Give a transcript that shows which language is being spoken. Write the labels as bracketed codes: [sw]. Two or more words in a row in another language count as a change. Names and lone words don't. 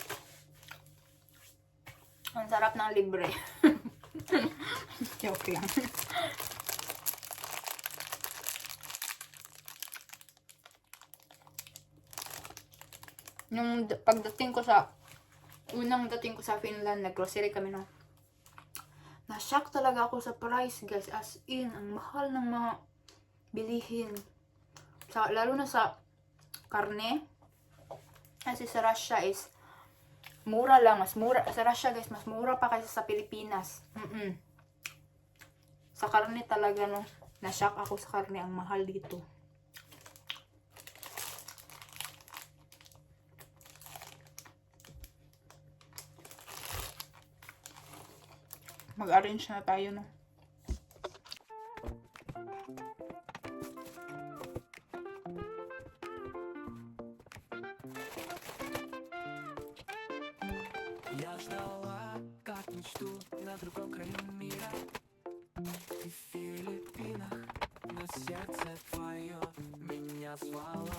[tl] Ang sarap ng libre. Joke lang. Yung unang dating ko sa Finland, nag-grocery kami, no. Na-shock talaga ako sa price, guys. [en] As in, [tl] ang mahal ng mga bilihin. Lalo na sa karne. Kasi sa Russia is mura lang, mas mura. Sa Russia, guys, mas mura pa kasi sa Pilipinas. Sa karne talaga, no. Na-shock ako sa karne. Ang mahal dito. Mag-arrange na tayo, no. [ru] Я ждала, как мечту на другом краю мира. Ты в Филиппинах, но сердце твое меня звало.